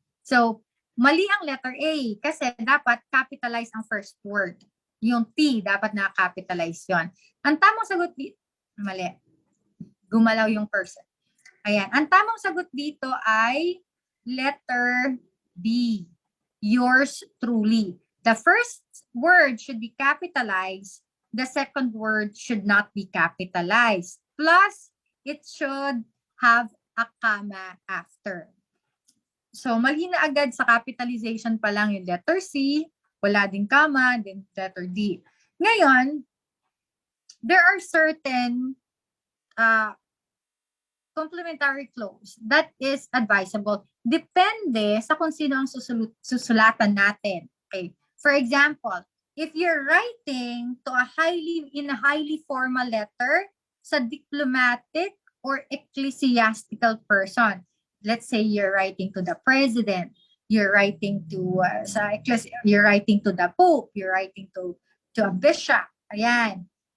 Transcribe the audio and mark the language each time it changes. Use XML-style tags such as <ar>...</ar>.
<tl>So, mali ang letter A kasi dapat capitalize ang</tl> <en>first word.</en> <tl>Yung T, dapat na-capitalize yon. Ang tamang sagot dito, mali. Gumalaw yung person. Ayan. Ang tamang sagot dito ay letter B.</tl> <en>Yours truly. The first word should be capitalized. The second word should not be capitalized. Plus, it should have a comma after.</en> <tl>So, mali na agad sa capitalization pa lang yung letter C, wala ding comma, then letter D. Ngayon,</tl> <en>there are certain complementary clause that is advisable.</en> <tl>Depende sa kung sino ang susulatan natin.</tl> <en>Okay. For example, if you're writing to in a highly formal letter sa diplomatic or ecclesiastical person, let's say you're writing to the president, you're writing to you're writing to the pope, you're writing to a bishop.</en> <tl>Ayan.</tl>